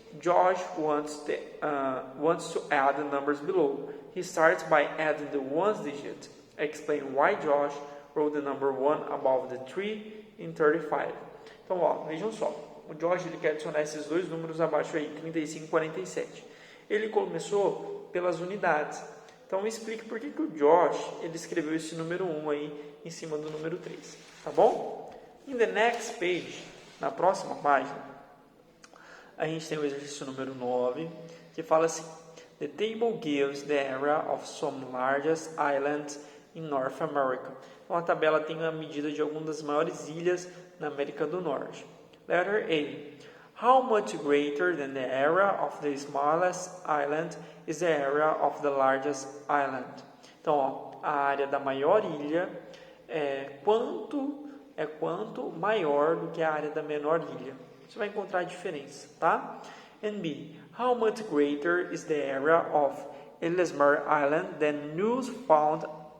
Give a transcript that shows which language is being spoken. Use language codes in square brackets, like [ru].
[en] Josh wants to add the numbers below. He starts by adding the ones digit. Explain why Josh wrote the number 1 above the 3 in 35. [pt] Então, ó, vejam só. O Josh ele quer adicionar esses dois números abaixo aí, 35 e 47. Ele começou pelas unidades. Então, explique por que o Josh ele escreveu esse número 1 aí em cima do número 3. Tá bom? [en] In the next page, [pt] na próxima página, a gente tem o exercício número 9, que fala assim: [en] The table gives the area of some largest islands in North America. [pt] Então, a tabela tem a medida de algumas das maiores ilhas na América do Norte. [en] Letter A. How much greater than the area of the smallest island is the area of the largest island? [pt] Então, ó, a área da maior ilha é quanto maior do que a área da menor ilha. Você vai encontrar a diferença, tá? [en] And B. How much greater is the area of Ellesmere Island than Newfoundland?